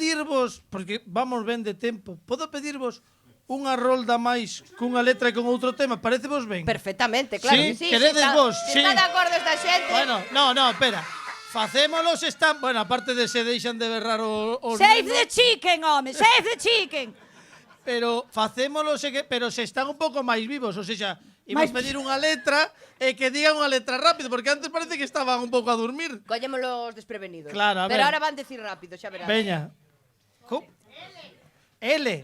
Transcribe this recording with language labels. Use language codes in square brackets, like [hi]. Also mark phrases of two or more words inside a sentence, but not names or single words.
[gl] pedirvos, porque vamos ben de tempo, podo pedirvos unha rolda máis cunha letra e con outro tema, parecevos ben? Perfectamente, claro Sí, que sí. queredes vos, Si sí. está de acordo esta xente. Bueno, no, espera. Facémolos están... Bueno, aparte de se deixan de berrar os [en] Save [gl] nenos, [en] the chicken, home, save the chicken. [gl] pero facémolos pero se están un pouco máis vivos, [pt] ou seja, [gl] imos Mais- pedir unha letra e que digan unha letra rápido, porque antes parece que estaban un pouco a dormir. Collémolos desprevenidos. Claro, a Pero ver. [es] ahora van decir rápido, [gl] xa verás. Veña. L.